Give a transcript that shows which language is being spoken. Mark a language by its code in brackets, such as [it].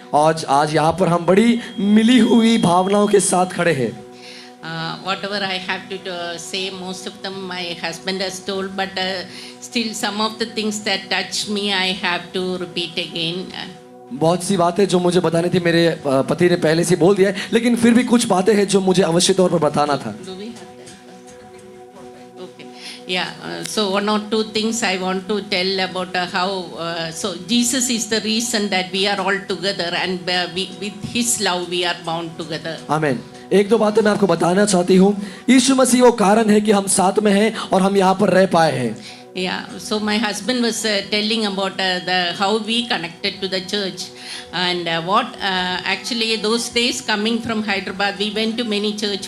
[hi] आज यहाँ पर हम बड़ी मिली हुई भावनाओं के साथ खड़े हैं। [en] Whatever I have to say, most of them my husband has told, but still some of the things that touch me, I have to repeat again. [hi] बहुत सी बातें जो मुझे बतानी थी मेरे पति ने पहले से बोल दिया है, लेकिन फिर भी कुछ बातें हैं जो मुझे अवश्य तौर पर बताना था। [en] Do we have that? Okay. Yeah. So one or two things I want to tell about how. So Jesus is the reason that we are all together, and with His love we are bound together. आमीन। [hi] एक दो बातें मैं आपको बताना चाहती हूँ। यीशु मसीह वो कारण है कि हम साथ में हैं और हम यहाँ पर रह पाए हैं। [en] Yeah, so my husband was telling about how we connected to the church, and actually those days coming from Hyderabad, we went to many church.